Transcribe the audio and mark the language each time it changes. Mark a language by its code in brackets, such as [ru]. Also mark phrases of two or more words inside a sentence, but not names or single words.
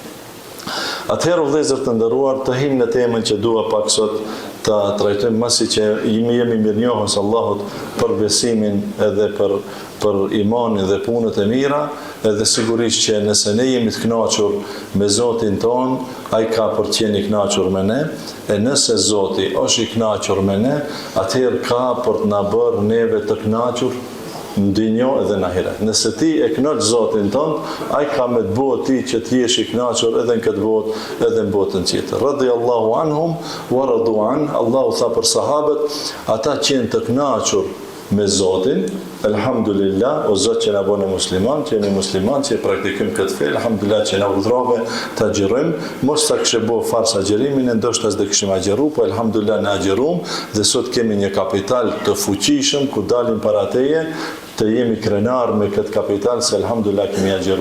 [sq] Atëherë vëllezër të nderuar, të him në temën që dua pak sot ta trajtojmë, masi që jemi mirënjohës Allahut për besimin edhe për imanin dhe punët e mira, edhe sigurisht që nëse ne jemi të kënaqur me Zotin ton, ai ka për të qenë i kënaqur me ne, e nëse Zoti është i kënaqur me ne, atëherë ka për të na bërë neve të kënaqur në dinjo edhe në ahiret. Nëse ti e kënaq Zotin tënd, ai ka me të bëjë ti që të jesh i kënaqur edhe në këtë botë, edhe në botën tjetër. [ar] رضي الله عنهم و رضوا عن. [sq] Allahu tha për sahabët, ata qenë të kënaqur me Zotin, elhamdulillah, o Zot që na bënë musliman, që jemi musliman, që e praktikojmë këtë fe, elhamdulillah që na udhrove të agjerojmë, mos ta kishë bëu fars agjerimin, ndoshta s'do kishim agjeru, po elhamdulillah na agjeruam, dhe sot kemi një kapital të fuqishëm ku dalim para teje, të jemi krenar me këtë kapital, se elhamdulillah kemi agjeru.